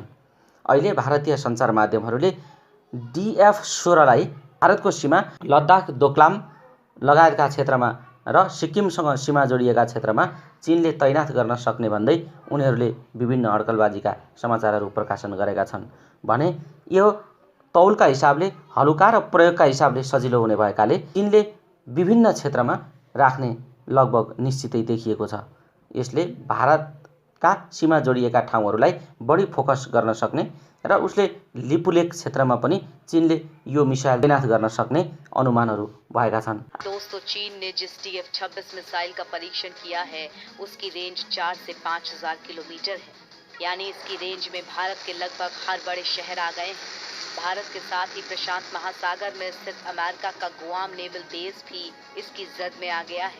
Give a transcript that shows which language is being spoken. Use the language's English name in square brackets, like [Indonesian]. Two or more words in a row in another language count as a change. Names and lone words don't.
[Nepali] अहिले भारतीय सञ्चार माध्यमहरूले DF-16 लाई भारतको सीमा लद्दाख, दोक्लाम लगायतका क्षेत्रमा र सिक्किमसँग सीमा जोडिएका क्षेत्रमा चीनले तैनात गर्न सक्ने भन्दै उनीहरूले विभिन्न अड्कलबाजीका समाचारहरू प्रकाशन गरेका छन् भने यो तौलका हिसाबले हलुका र प्रयोगका हिसाबले सजिलो हुने भएकाले चीनले विभिन्न क्षेत्रमा राख्ने लगभग निश्चितै देखिएको छ। यसले भारतका सीमा जोडिएका ठाउँहरूलाई बढी फोकस गर्न सक्ने र उसले लिपुलेक क्षेत्रमा पनि चीनले यो मिसाइल तैनात गर्न सक्ने अनुमानहरू भएका छन्। [Hindi] दोस्तों, चीन ने जिस DF-26 मिसाइल का परीक्षण किया है उसकी रेंज 4 से 5000 किलोमीटर है। यानी इसकी रेंज में भारत के लगभग हर बड़े शहर आ गए हैं। भारत के साथ ही प्रशांत महासागर में स्थित अमेरिका का गुआम नेवल बेस भी इसकी जद में आ गया है।